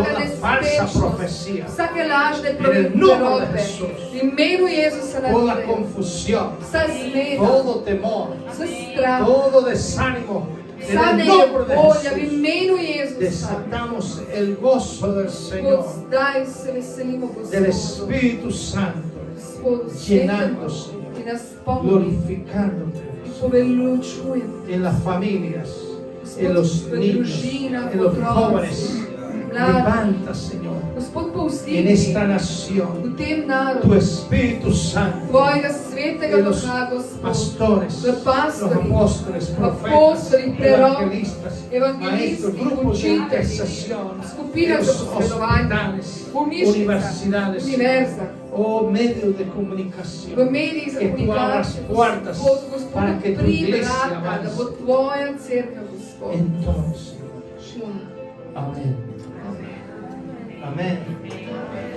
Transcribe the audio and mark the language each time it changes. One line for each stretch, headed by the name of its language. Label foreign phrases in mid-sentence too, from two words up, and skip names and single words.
Spanish: Toda falsa
Slovenian: nespečnost,
Spanish: profecía.
Slovenian: vsake lažne
Spanish: En el nombre de
Slovenian: proroke.
Spanish: Jesús.
Slovenian: V imenu Jezusa
Spanish: Toda
Slovenian: naprej.
Spanish: confusión.
Slovenian: Vsa zmeda,
Spanish: Todo temor.
Slovenian: vse strah,
Spanish: Todo desánimo. En
Slovenian: vsa
Spanish: el nombre de
Slovenian: nejevolja, v
Spanish: Jesús.
Slovenian: imenu Jezusa.
Spanish: Desatamos el gozo del Señor,
Slovenian: Gospod, zdaj se veselimo
Spanish: del
Slovenian: Gospodu.
Spanish: Espíritu Santo,
Slovenian: Gospodu,
Spanish: llenando,
Slovenian: svetemu,
Spanish: Señor,
Slovenian: ki nas polni,
Spanish: glorificándote
Slovenian: ki poveličujemo.
Spanish: en las familias, en los
Slovenian: v
Spanish: niños,
Slovenian: družinah,
Spanish: en los
Slovenian: otrocih,
Spanish: jóvenes.
Slovenian: mladih.
Spanish: Levanta, Señor,
Slovenian: Gospod,
Spanish: en
Slovenian: povzdigni
Spanish: esta nación
Slovenian: v tem
Spanish: tu
Slovenian: narodu
Spanish: Espíritu Santo,
Slovenian: tvojega svetega
Spanish: en los
Slovenian: duha, Gospod.
Spanish: pastores,
Slovenian: V
Spanish: los
Slovenian: pastorjih,
Spanish: apóstoles, profetas,
Slovenian: apostoli, proroki,
Spanish: evangelistas,
Slovenian: evangelisti,
Spanish: maestros, grupos de
Slovenian: učitelji,
Spanish: intercesión,
Slovenian: skupina
Spanish: en
Slovenian: za
Spanish: los
Slovenian: posredovanje,
Spanish: hospitales,
Slovenian: bolnišnica,
Spanish: universidades,
Slovenian: univerza,
Spanish: o medios de
Slovenian: v
Spanish: comunicación,
Slovenian: medijih za
Spanish: que tú abras
Slovenian: komunikacijo,
Spanish: puertas
Slovenian: Gospod,
Spanish: para que tu
Slovenian: odpri
Spanish: iglesia
Slovenian: vrata, da
Spanish: avance.
Slovenian: bo tvoja cerkev, Gospod,
Spanish: Entonces,
Slovenian: šla.
Spanish: amén.
Slovenian: Amen.
Spanish: Amén.